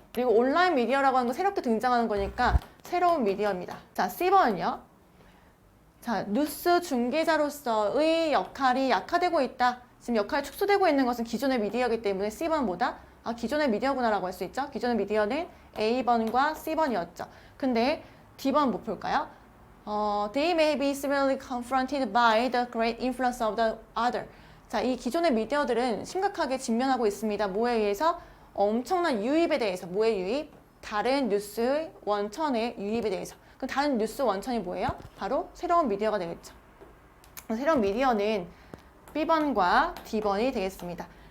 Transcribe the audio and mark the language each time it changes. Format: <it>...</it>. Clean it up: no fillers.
<ko>그리고 온라인 미디어라고 하는 거 새롭게 등장하는 거니까 새로운 미디어입니다. 자, C번은요. 자, 뉴스 중개자로서의 역할이 약화되고 있다. 지금 역할이 축소되고 있는 것은 기존의 미디어이기 때문에 C번은 뭐다? 기존의 미디어구나라고 할 수 있죠. 기존의 미디어는 A번과 C번이었죠. 근데 D번 못 볼까요?</ko> <en>They may be similarly confronted by the great influence of the other.</en> <ko>자, 이 기존의 미디어들은 심각하게 직면하고 있습니다. 뭐에 의해서? 엄청난 유입에 대해서. 뭐의 유입? 다른 뉴스 원천의 유입에 대해서. 그럼 다른 뉴스 원천이 뭐예요? 바로 새로운 미디어가 되겠죠. 새로운 미디어는 B번과 D번이 되겠습니다.</ko>